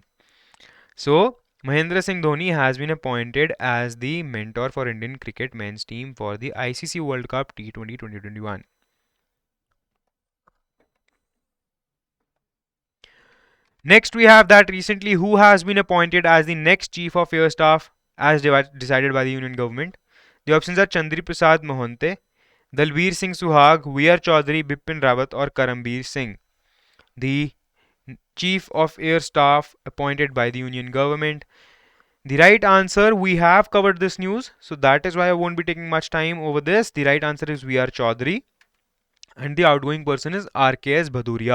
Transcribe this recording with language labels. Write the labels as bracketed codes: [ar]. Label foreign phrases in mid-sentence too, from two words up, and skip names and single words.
[en] So Mahendra Singh Dhoni has been appointed as the mentor for Indian cricket men's team for the ICC World Cup T20 2021. Next, we have that recently who has been appointed as the next Chief of Air Staff as decided by the Union Government. The options are Chandri Prasad Mohante, Dalbir Singh Suhag, VR Chaudhary, Bipin Rawat, or Karambir Singh. The Chief of Air Staff appointed by the Union Government. The right answer, we have covered this news, so that is why I won't be taking much time over this. The right answer is VR Chaudhary, and the outgoing person is RKS Bhaduria.